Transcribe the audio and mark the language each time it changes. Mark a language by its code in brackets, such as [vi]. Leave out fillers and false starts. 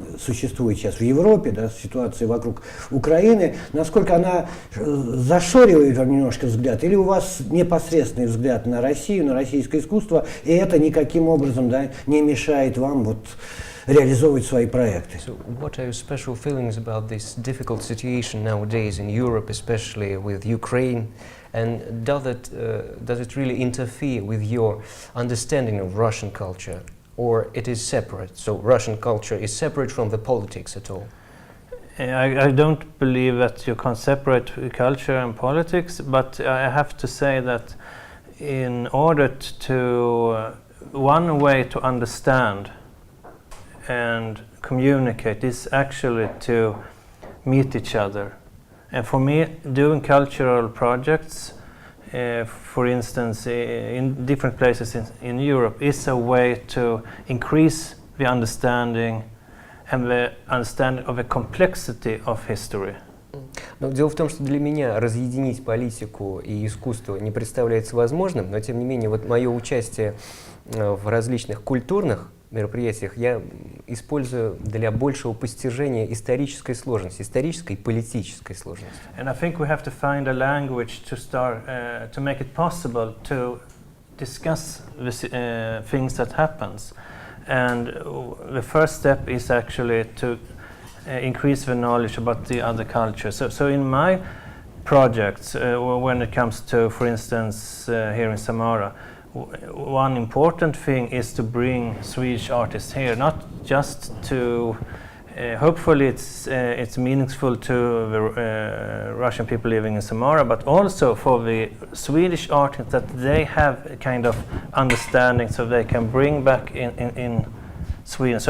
[ru] существует сейчас в Европе, да, ситуация вокруг Украины, насколько она зашоривает вам немножко взгляд, или у вас непосредственный взгляд на Россию, на российское искусство, и это никаким образом, да, не мешает вам вот реализовывать свои проекты? [en] So what are your special feelings about this difficult situation nowadays in Europe, especially with Ukraine? And does it really interfere with your understanding of Russian culture, or it is separate? So Russian culture is separate from the politics at all? I don't believe that you can separate culture and politics, but I have to say that in order to one way to understand and communicate is actually to meet each other. And for me, doing cultural projects, for instance, in different places in Europe, is a way to increase the understanding and the understanding of the complexity of history. [ru] Но дело в том, что для меня разъединить политику и искусство не представляется возможным, но тем не менее вот мое участие в различных культурных мероприятиях я использую для большего постижения исторической сложности, исторической и политической сложности. [en] And I think we have to find a language to start to make it possible to discuss the things that happens. And the first step is actually to increase the knowledge about the other cultures. So in my projects, when it comes to, for instance, here in Samara, one important thing is to bring Swedish artists here, not just to hopefully it's meaningful to the Russian people living in Samara, but also for the Swedish artists that they have a kind of understanding so they can bring back in Sweden.